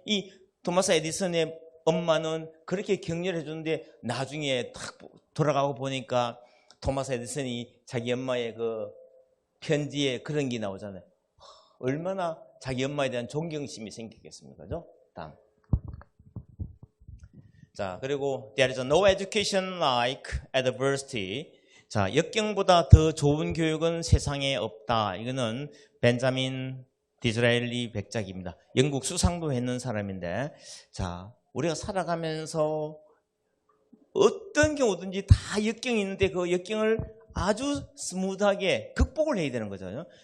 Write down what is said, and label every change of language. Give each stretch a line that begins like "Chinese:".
Korean: 이 토마스 에디슨의 엄마는 그렇게 격려를 해주는데 나중에 딱 돌아가고 보니까 토마스 에디슨이 자기 엄마의 그 편지에 그런 게 나오잖아요. 얼마나 자기 엄마에 대한 존경심이 생기겠습니까? 그죠? 다음. 자, 그리고
English: There is no education like adversity.
Korean: 자, 역경보다 더 좋은 교육은 세상에 없다. 이거는 벤자민 디즈라엘리 백작입니다. 영국 수상도 했는 사람인데, 자, 우리가 살아가면서 어떤 경우든지 다 역경이 있는데 그 역경을 아주 스무드하게 극복을 해야 되는 거잖아요.